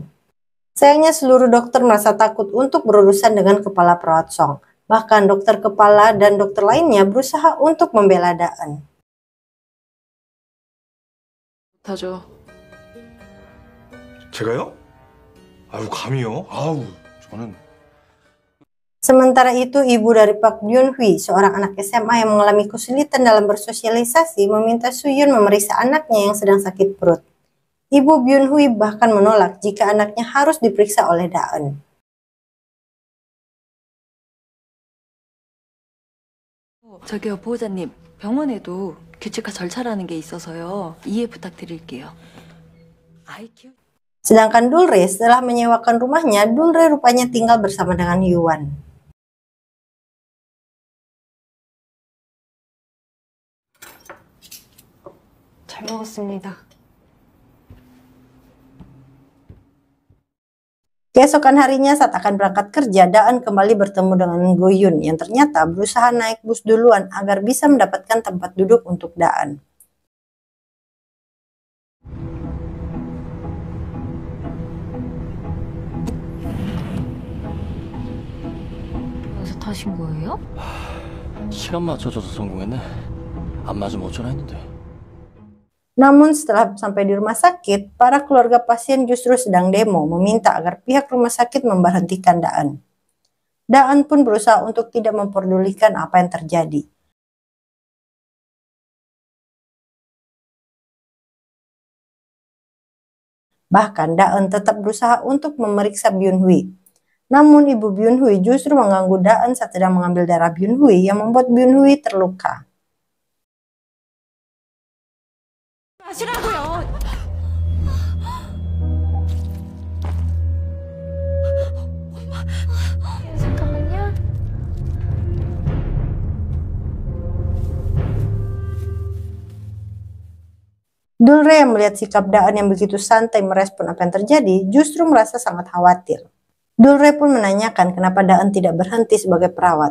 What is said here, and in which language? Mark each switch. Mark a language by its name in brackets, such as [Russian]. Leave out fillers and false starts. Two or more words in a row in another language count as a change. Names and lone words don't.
[Indonesian] Sayangnya seluruh dokter merasa takut untuk berurusan dengan kepala perawat Song. Bahkan dokter kepala dan dokter lainnya berusaha untuk membela Daan. [Korean] 타죠. 제가요? 아유, 감히요? 아우, 저는... [Indonesian] Sementara itu, ibu dari Pak Byun-hui, seorang anak SMA yang mengalami kesulitan dalam bersosialisasi, meminta Suyun memeriksa anaknya yang sedang sakit perut. Ibu Byun-hui bahkan menolak jika anaknya harus diperiksa oleh Daeun. [Korean] 저기요, 보호자님. 병원에도 규칙과 절차라는 게 있어서요. 이해 부탁드릴게요. [Indonesian] Sedangkan Dulre setelah menyewakan rumahnya, Dulre rupanya tinggal bersama dengan Yuan. [Korean] 잘 먹었습니다. [Indonesian] Keesokan harinya saat akan berangkat kerja, Daeun kembali bertemu dengan Go-yun yang ternyata berusaha naik bus duluan agar bisa mendapatkan tempat duduk untuk Daeun. [Korean] 여기서 타신 거예요? 시간 맞춰줘서 성공했네. 안 맞으면 어쩌나 했는데. [Indonesian] Namun setelah sampai di rumah sakit, para keluarga pasien justru sedang demo meminta agar pihak rumah sakit memberhentikan Daeun. Daeun pun berusaha untuk tidak memperdulikan apa yang terjadi. Bahkan Daeun tetap berusaha untuk memeriksa Byun-hui. Namun ibu Byun-hui justru mengganggu Daeun saat sedang mengambil darah Byun-hui yang membuat Byun-hui terluka. [Korean] 하시라고요. 잠깐만요. [Indonesian] Dulre yang melihat sikap Daeun yang begitu santai merespon apa yang terjadi, justru merasa sangat khawatir. Dulre pun menanyakan kenapa Daeun tidak berhenti sebagai perawat.